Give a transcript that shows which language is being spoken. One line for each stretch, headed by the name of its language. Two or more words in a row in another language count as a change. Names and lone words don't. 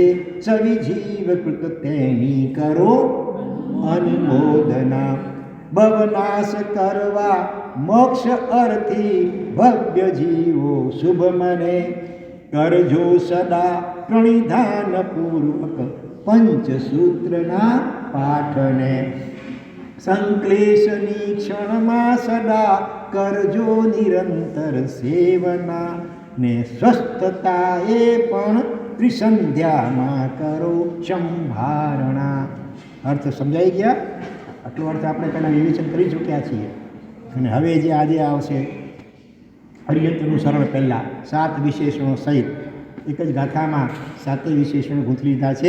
Gujarati: સવિજીવ કૃત તેની કરો અનુમોદના ભવનાશ કરવા મોક્ષ અર્થી ભવ્ય જીવો શુભ મને કરજો સદા પ્રણિધાન પૂર્વક પંચસૂત્રના પાઠને સંક્લેશની क्षणમાં સદા કરજો નિરંતર સેવના ને સ્વસ્થતાએ પણ ત્રિસંધ્યામાં કરો સંભારણા. અર્થ સમજાઈ ગયા? આટલો અર્થ આપણે પહેલાં વિવેચન કરી ચૂક્યા છીએ અને હવે જે આજે આવશે હરિયંતનું સરળ પહેલાં 7 વિશેષણો સહિત એક જ ગાથામાં 7 વિશેષણો ગૂંથી લીધા છે.